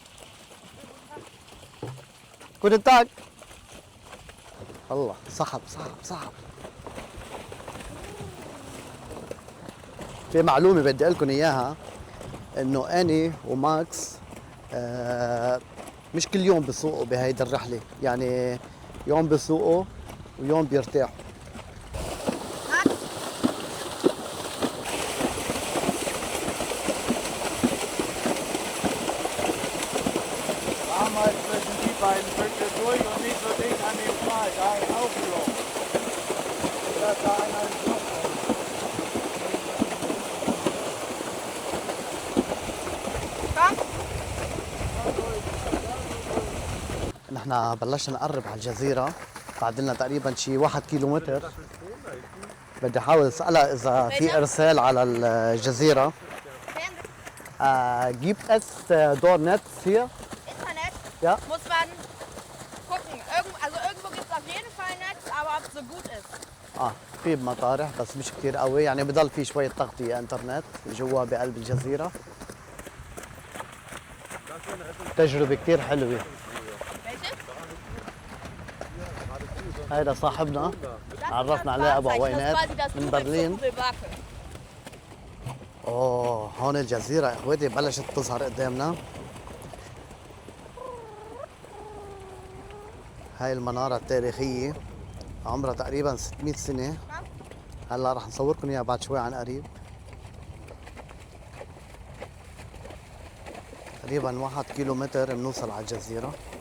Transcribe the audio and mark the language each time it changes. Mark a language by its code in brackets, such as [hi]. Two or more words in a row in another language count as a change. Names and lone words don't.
[ar] كنت تاك. الله سحب سحب سحب. في معلومة بدي أقول لكم إياها، إنه أني وماكس مش كل يوم بسوقوا بهيدي الرحلة، يعني يوم بسوقوا ويوم بيرتاحوا. [de] Max. Damals zwischen die beiden Büsche durch und nicht so dicht an den Pfahl. Da ist aufgelaufen. Da ist da einer ins Loch. Komm. [ar] نحن بلشنا نقرب على الجزيرة، بعد لنا تقريبا شي 1 كيلومتر. بدي احاول اسألها إذا في إرسال على الجزيرة. [de] Fernsehen. Gibt es dort Netz hier? Internet. Ja. Muss man gucken. Also irgendwo gibt es auf jeden Fall Netz, aber ob es so gut ist. [ar] في بمطارح بس مش كتير قوي، يعني بضل في شوية تغطية انترنت جوا بقلب الجزيرة. تجربة كتير حلوة. [de] Welche? [ar] هيدا صاحبنا [de] Das [ar] عرفنا [de] ist das [ar] عليه ابو [de] Wahrzeichen. [ar] عوينات [de] Das ist quasi das [ar] من [de] Übel [ar] برلين. [de] zur Kugelwake. [ar] اوه هون الجزيرة يا اخواتي بلشت تظهر قدامنا. هاي المنارة التاريخية عمرها تقريبا 600 سنة. هلا رح نصوركم اياها بعد شوي عن قريب. تقريبا 1 كيلومتر بنوصل على الجزيرة.